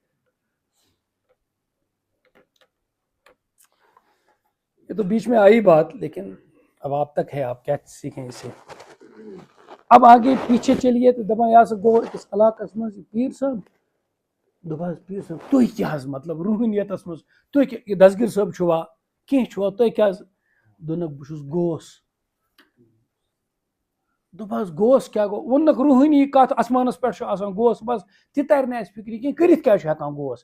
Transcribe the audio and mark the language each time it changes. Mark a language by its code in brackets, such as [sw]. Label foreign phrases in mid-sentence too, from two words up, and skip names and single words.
[ur] یہ تو بیچ میں آئی بات, لیکن اب آپ تک ہے, آپ کیا سیکھیں اس سے. اب آگے پیچھے چلیے تو [ks] دپان یہ سا گو أکِس علاقس منٛز یہِ پیٖر صٲب, دوٚپہَس پیٖر صٲب تُہۍ کیٛاہ حظ مطلب روحٲنیتس منٛز تُہۍ یہِ دسگیٖر صٲب چھُوا کینٛہہ چھُوا تُہۍ کیٛاہ حظ. دوٚپنکھ بہٕ چھُس گوس. دوٚپہَس گوس کیٛاہ گوٚو, ووٚننکھ روحٲنی کتھ آسمانس پٮ۪ٹھ چھُ آسان گوس, بس تہِ ترِ نہٕ اَسہِ فِکرِ کینٛہہ کٔرِتھ کیٛاہ چھُ ہٮ۪کان گوس.